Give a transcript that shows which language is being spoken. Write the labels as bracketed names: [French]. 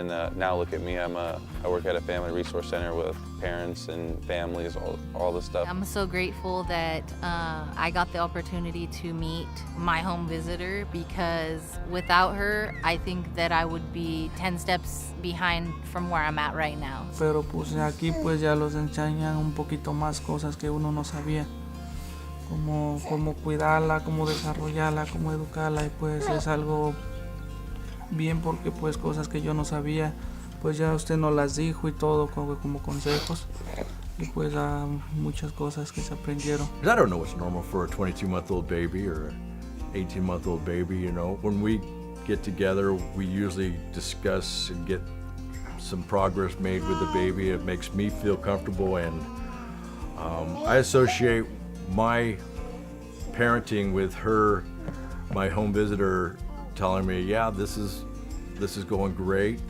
[English] And now look at me, I work at a family resource center with parents and families, all this stuff. I'm so grateful that I got the opportunity to meet my home visitor, because without her, I think that I would be 10 steps behind from where I'm at right now. [Spanish] Pero pues aquí pues ya los enseñan un poquito más cosas que uno no sabía, como cómo cuidarla, cómo desarrollarla, cómo educarla, y pues es algo bien, porque pues cosas que yo no sabía, pues ya usted nos las dijo y todo como consejos, y pues muchas cosas que se aprendieron. [English] I don't know what's normal for a 22-month-old baby or an 18-month-old baby, you know. When we get together, we usually discuss and get some progress made with the baby. It makes me feel comfortable, and I associate my parenting with her, my home visitor, telling me, yeah, this is going great.